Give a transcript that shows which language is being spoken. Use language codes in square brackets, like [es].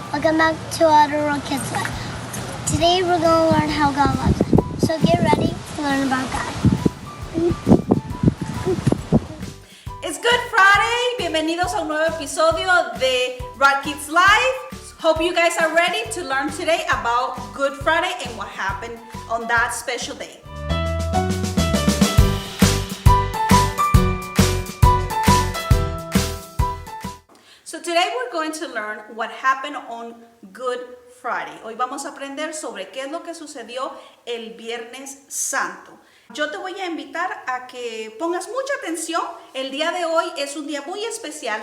[en] Welcome back to our RocKidZ life. Today we're going to learn how God loves us. So get ready to learn about God. It's Good Friday. [es] Bienvenidos a un nuevo episodio de RocKidZ Live. [en] Hope you guys are ready to learn today about Good Friday and what happened on that special day. So today we're going to learn what happened on Good Friday. [es] Hoy vamos a aprender sobre qué es lo que sucedió el Viernes Santo. Yo te voy a invitar a que pongas mucha atención. El día de hoy es un día muy especial.